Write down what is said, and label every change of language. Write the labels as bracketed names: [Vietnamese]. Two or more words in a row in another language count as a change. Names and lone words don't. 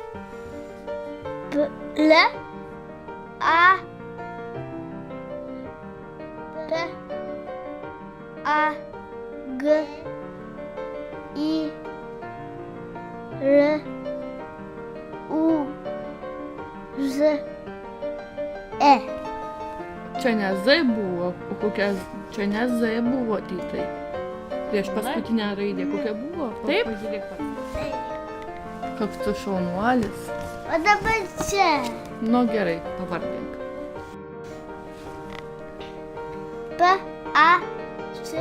[Lithuanian] L A P A G I R U Z E. Čia ne Z buvo, o kokia... Čia ne Z buvo, tai. Prieš paskutinę raidę kokia buvo? Taip? Pažiūrėk pats. Koks tu šaunuolis. O dabar čia. Nu gerai, pavardink. P A C